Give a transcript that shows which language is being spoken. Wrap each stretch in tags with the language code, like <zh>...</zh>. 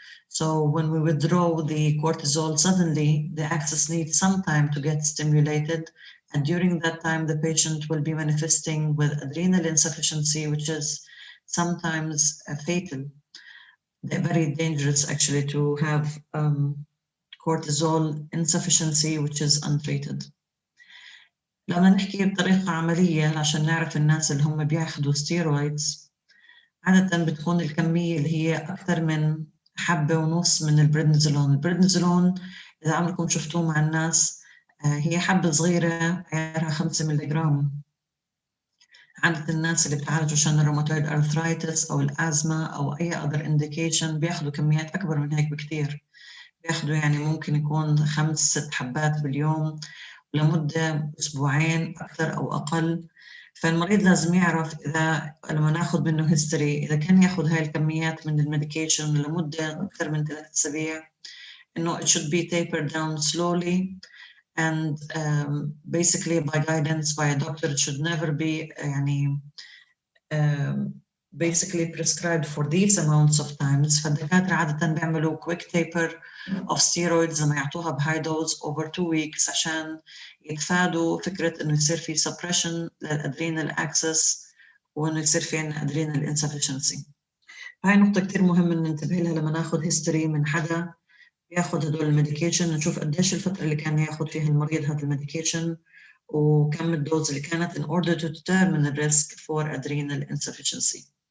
<en>So when we withdraw the cortisol suddenly, the axis needs some time to get stimulated. And during that time, the patient will be manifesting with adrenal insufficiency, which is sometimes fatal. They're very dangerous actually to have cortisol insufficiency, which is untreated.</en> <ar>لما نحكي بطريقة عملية عشان نعرف الناس اللي هم بياخدوا ستيرويدز، عادة بتكون الكمية اللي هي أكثر من 1.5 حبة من البريدنيزولون. البريدنيزولون إذا عمركم شفتوه مع الناس هي حبة صغيرة عيارها 5 ملغرام. عادة الناس اللي بتعالجوا عشان الروماتويد أرثرايتس أو الأزمة أو أي</ar> <en>other indication</en> <ar>بياخدوا كميات أكبر من هيك بكتير. بياخدوا يعني ممكن يكون 5-6 حبات باليوم لمدة أسبوعين أكثر أو أقل. فالمريض لازم يعرف إذا لما ناخد منه هيستوري إذا كان ياخد هاي الكميات من الميديكيشن لمدة أكثر من 3 أسابيع، إنه</ar> <en>it should be tapered down slowly and basically by guidance by a doctor. It should never be يعني basically prescribed for these amounts of times.</en> <ar>فالدكاترة عادة بيعملوا</ar> <en>quick taper of steroids</en> <ar>لما يعطوها بهاي</ar> <en>dose over 2 weeks</en> <ar>عشان يتفادوا فكرة إنه يصير في suppression للأدرينال axis وإنه يصير في عنا</ar> <en>adrenal insufficiency.</en> <ar>هاي نقطة كتير مهمة ننتبه لها لما ناخد history من حدا ياخد هدول الميديكيشن، نشوف قديش الفترة اللي كان ياخد فيها المريض هذا الميديكيشن وكم الدوز اللي كانت</ar> <en>in order to determine the risk for adrenal insufficiency.</en>